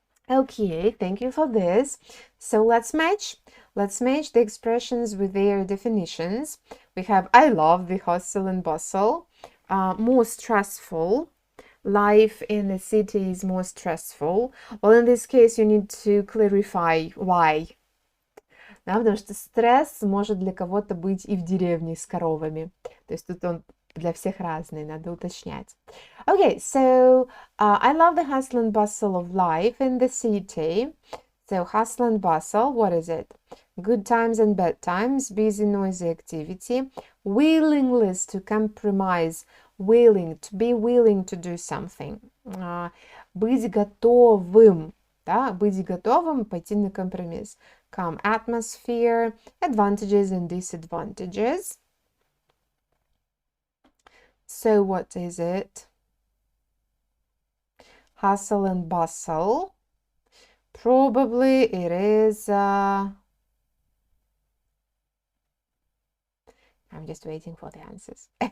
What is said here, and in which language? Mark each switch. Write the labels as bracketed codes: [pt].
[en] Okay, thank you for this. So let's match the expressions with their definitions. We have I love the hustle and bustle, more stressful. Life in the city is more stressful. Well, in this case, you need to clarify why. [ru] да, потому что стресс может для кого-то быть и в деревне с коровами. То есть тут он для всех разный, надо уточнять. [en] Okay, so I love the hustle and bustle of life in the city. So hustle and bustle, what is it? Good times and bad times, busy, noisy activity, willingness to compromise, willing, to be willing to do something. [ru] Быть готовым, да, быть готовым пойти на компромисс. [en] Calm atmosphere, advantages and disadvantages. So what is it? Hustle and bustle. Probably it is... I'm just waiting for the answers.